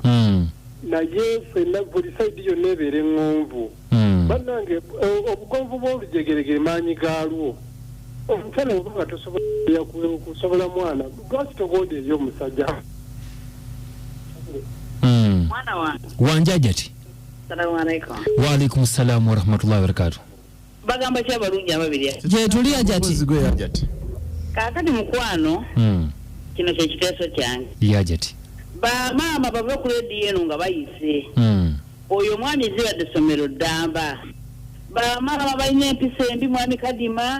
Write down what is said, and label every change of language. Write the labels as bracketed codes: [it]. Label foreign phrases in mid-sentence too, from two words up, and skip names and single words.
[lg] Naye ffenna buli sayidi yonna ebeera eŋŋonvu. Bannange obugonvu bw'olujegerege maanyi gaalwo. Omukyala obuga tosobola mwana lwaki togonda eri omusajja. Mwana wange wanjajati. [ar] سلام عليكم. وعليكم السلام ورحمة الله وبركاته. [lg] Bagamba ki abalungi ababiri? Je tuli ajati. Kaakati mukwano kino kye kiteeso kyange. Yajati. Bamaama bave ku leediyo eno nga bayise. Oyo omwami zibadde ssomero ddamba. Bamaama balina empisa embi Mwami Kadima.